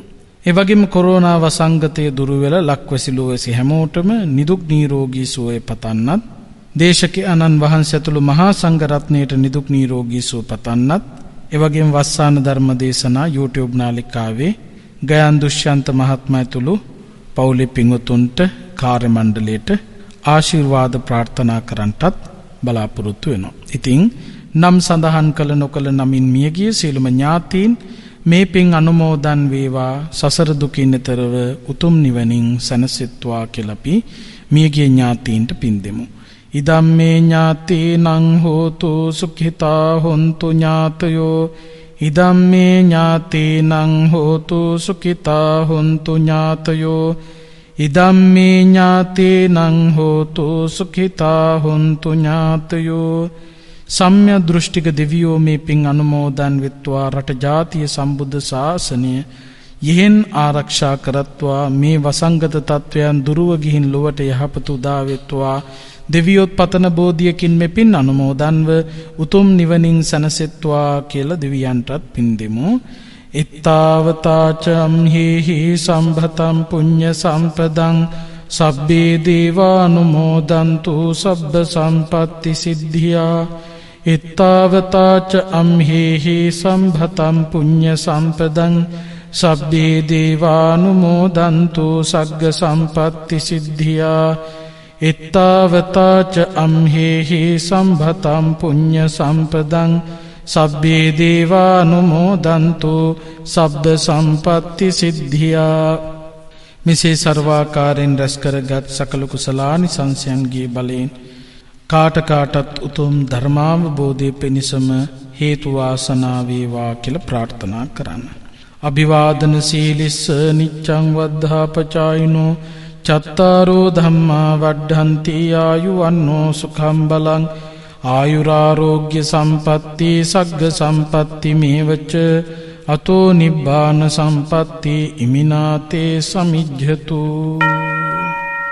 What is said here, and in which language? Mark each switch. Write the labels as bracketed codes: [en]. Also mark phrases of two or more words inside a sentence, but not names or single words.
[si] ඒ වගේම කොරෝනා වසංගතය දුරු වෙලා ලක්වැසි ලෝවැසි හැමෝටම නිදුක් නිරෝගී සුවය පතන්නත්, දේශකයන්න් වහන්සේ ඇතුළු මහා සංඝ රත්නයට නිදුක් නිරෝගී සුව පතන්නත්, ඒ වගේම වස්සාන ධර්ම දේශනා YouTube නාලිකාවේ ගයන් දුෂ්‍යන්ත මහත්මයා ඇතුළු පවුලේ පින්වතුන්ට කාර්ය මණ්ඩලයට ආශිර්වාද ප්‍රාර්ථනා කරන්නටත් බලාපොරොත්තු වෙනවා. ඉතින් නම් සඳහන් කළ නොකළ නමින් මියගිය සියලුම ඥාතීන් මේ පින් අනුමෝදන් වේවා, සසර දුකින් එතරව උතුම් නිවනින් සැනසෙත්වා කියලා අපි මියගිය ඥාතීන්ට පින් දෙමු. [pi] ඉදම්මේ ඥාතීනං හෝතු සුඛිතා හොන්තු ඥාතයෝ ඉදම්මේ ඥාතීනං හෝතු සුඛිතා හොන්තු ඥාතයෝ ඉදම්මේ ඥාතීනං හෝතු සුඛිතා හොන්තු ඥාතයෝ. [si] සම්්‍ය දෘෂ්ටික දෙවියෝ මේ පින් අනුමෝදන් වෙත්වා, රට ජාතිය සම්බුද්ධ ශාසනය යෙහෙන් ආරක්ෂා කරත්වා, මේ වසංගත තත්වයන් දුරුව ගිහින් ලොවට යහපත උදා වෙත්වා. දෙවියොත් පතන බෝධියකින් මේ පින් අනුමෝදන්ව උතුම් නිවනින් සැනසෙත්වා කියලා දෙවියන්ටත් පින් දෙමු. [pi] ittavataච amhihi සම්භතං පුඤ්ඤ සම්පදං සබ්බේ දේවානුමෝදන්තු සබ්බ සම්පත්ති සිද්ධියා. ittavataච amhihi සම්භතං පුඤ්ඤ සම්පදං සබ්බේ දේවානුමෝදන්තු සග්ග සම්පත්ති සිද්ධියා. ittavataච amhihi සම්භතං පුඤ්ඤ සම්පදං සබ්බේ දේවානුමෝදන්තු සබ්බ සම්පත්ති සිද්ධියා. [si] මෙසේ සර්වාකාරයෙන් රැස් කරගත් සකල කුසලානිසංසයන්ගේ බලයෙන් කාටත් උතුම් ධර්මාවබෝධය පිණිසම හේතු වාසනා වේවා කියලා ප්‍රාර්ථනා කරන්න. [pi] අභිවාදන සීලිස්ස නිච්ඡං වද්ධාපචායිනෝ චත්තාරෝ ධම්මා වඩ්ඩන්ති ආයුවන්නෝ සුඛං බලං ආයුරාරෝග්‍ය සම්පatti සග්ග සම්පatti මේවච අතෝ නිබ්බාන සම්පatti ඉමිනාතේ සමිජ්ජතු.